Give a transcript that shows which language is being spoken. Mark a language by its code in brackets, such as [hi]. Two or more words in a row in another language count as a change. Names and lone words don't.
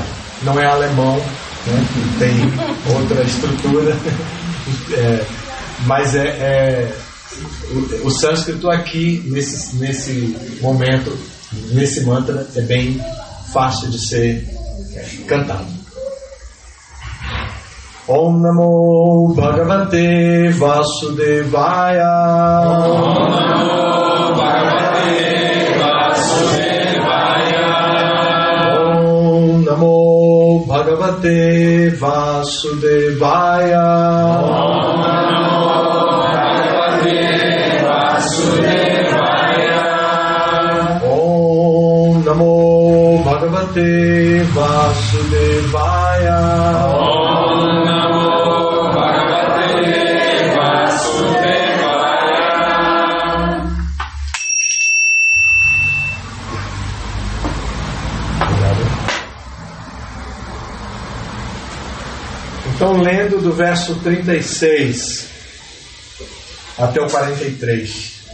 [pt] Não é alemão, né, que tem outra estrutura, mas o sânscrito aqui, nesse momento, nesse mantra, é bem fácil de ser cantado. [sa] Om Namo Bhagavate Vasudevaya. Om Namo Bhagavate Vasudevaya. Om Namo Bhagavate Vasudevaya. Om Namo Bhagavate Vasudevaya. Om Namo Bhagavate Vasudevaya. Om Namo Bhagavate Vasudevaya. [pt] Então, lendo do verso 36 até o 43.